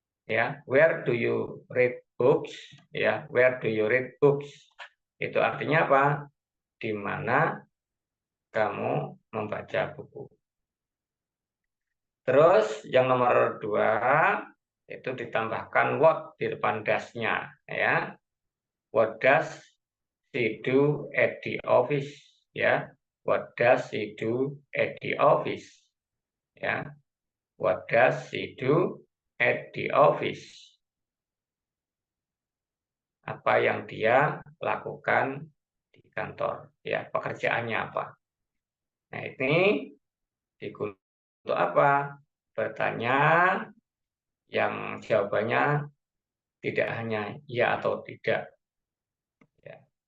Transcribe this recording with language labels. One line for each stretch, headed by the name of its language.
English: Ya, where do you read books? Ya, where do you read books?
Indonesian: Itu artinya apa? Di mana kamu membaca buku. Terus yang nomor 2 itu ditambahkan what di depan does-nya, ya.
English: What does she do at the office? Ya, what does she do at the office? Ya, what does she do at the office?
Indonesian: Apa yang dia lakukan di kantor? Ya, pekerjaannya apa? Nah, ini digunakan untuk apa? Bertanya yang jawabannya tidak hanya ya atau tidak. Ya.